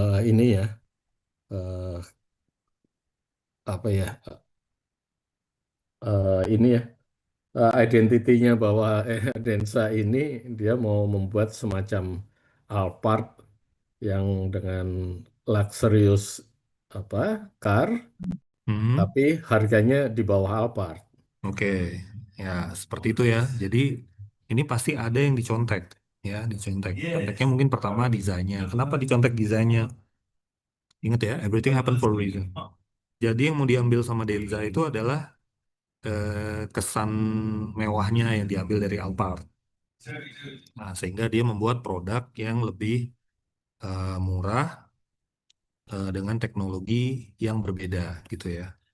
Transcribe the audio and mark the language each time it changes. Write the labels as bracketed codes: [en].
[id] Ini ya, eh, apa ya, ini ya, identitinya bahwa Densa ini dia mau membuat semacam Alphard yang dengan luxurious apa car Hmm, tapi harganya di bawah Alphard. oke. Ya, seperti itu ya. Jadi ini pasti ada yang dicontek, ya, dicontek. Conteknya mungkin pertama desainnya. Kenapa dicontek desainnya? Ingat ya, [en] everything happen for a reason. [id] Jadi yang mau diambil sama Denza itu adalah kesan mewahnya yang diambil dari Alphard. Nah, sehingga dia membuat produk yang lebih murah dengan teknologi yang berbeda gitu ya.